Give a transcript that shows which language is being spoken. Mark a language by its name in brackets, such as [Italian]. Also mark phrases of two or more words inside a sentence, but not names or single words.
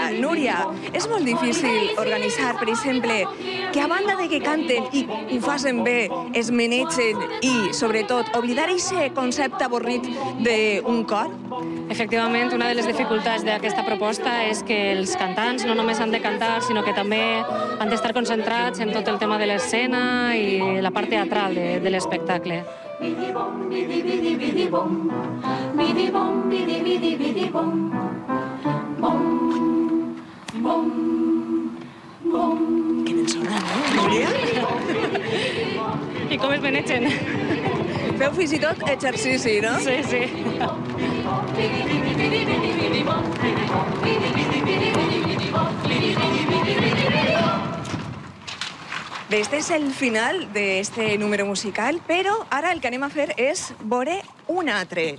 [Catalan] Núria, és molt difícil organitzar, per exemple, que a banda de que canten i ho facin bé, es manegen i, sobretot, oblidar aquest concepte avorrit d'un cor? Efectivament, una de les dificultats d'aquesta proposta és que els cantants no només han de cantar, sinó que també han d'estar concentrats en tot el tema de l'escena i la part teatral de l'espectacle. Bidi-bom, bidi-bidi-bidi-bom, bidi-bom, bidi-bidi-bidi-bom, bom, bom, bom. Que ben sona, no, Núria? I com es manegen? Feu fins i tot exercici, no? Sí. Bé, este és el final d'este número musical, però ara el que anem a fer és veure un altre.